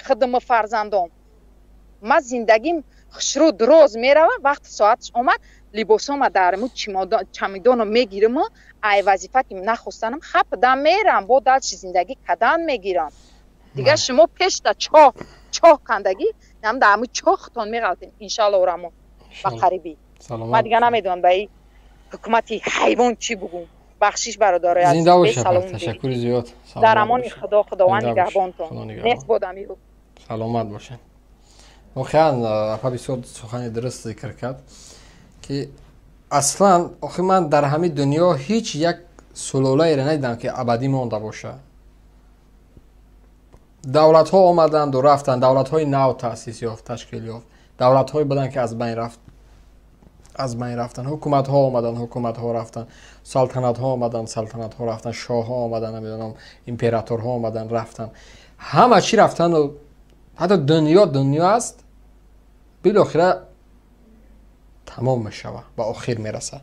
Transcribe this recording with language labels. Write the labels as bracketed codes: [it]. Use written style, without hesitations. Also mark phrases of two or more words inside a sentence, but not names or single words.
[tg] худуми фарзандом ман зиндагим хушрӯ дуроз мерава вақти соатш омад либосома дарму чамидоно мегирам ай вазифа ки нахостанам хапдам мерам бо далчи зиндагӣ кадан мегирам дига шумо пешта чоҳ кандагӣ нам дар ҳаму чохтон меғалтем иншалло урамо ба қарибӣ ман дига намедонам ба ин ҳукумати ҳайвон чӣ бугум бахшиш бародарои зинда боша ташаккури зиёд дар амони худованд нигаҳбонтон нест бодами саломат бошед [fa] واقعا افا بسیار سخن درست ذکر کرد که اصلا آخه من در همه دنیا هیچ یک سلاله را ندیدم که ابدی مانده باشه دولت ها آمدند و رفتند دولت های نو تأسیس یافت تشکیل یافت دولت های بودن که از بین رفتن حکومت ها آمدن حکومت ها رفتن سلطنت ها آمدن، سلطنت ها رفتن، شاه ها آمدن، نمیدونم امپراتور ها آمدن رفتن، همه چی رفتن و حتی دنیا است بالاخره تمام میشه و آخر میرسه.